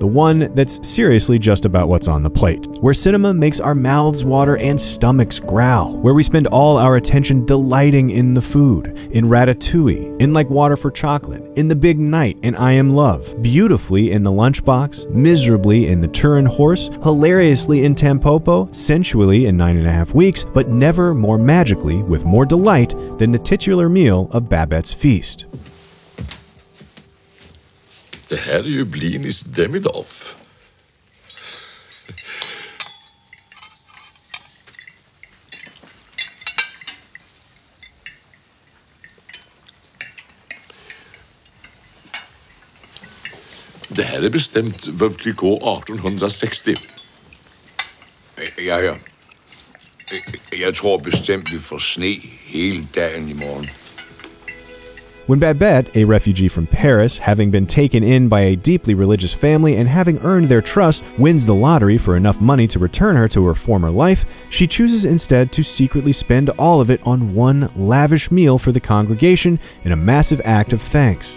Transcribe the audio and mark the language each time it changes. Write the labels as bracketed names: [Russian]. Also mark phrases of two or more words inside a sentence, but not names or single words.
[English] the one that's seriously just about what's on the plate, where cinema makes our mouths water and stomachs growl, where we spend all our attention delighting in the food, in Ratatouille, in Like Water for Chocolate, in The Big Night, and I Am Love, beautifully in The Lunchbox, miserably in The Turin Horse, hilariously in Tampopo, sensually in 9.5 Weeks, but never more magically with more delight than the titular meal of Babette's feast. [Swedish] Det här är ju blinis demidoff. Det här är bestämt Veuve Clicquot 1860. Ja. [Danish] Jeg tror bestemt, vi får sne hele dagen i morgen. [English] When Babette, a refugee from Paris, having been taken in by a deeply religious family and having earned their trust, wins the lottery for enough money to return her to her former life, she chooses instead to secretly spend all of it on one lavish meal for the congregation in a massive act of thanks.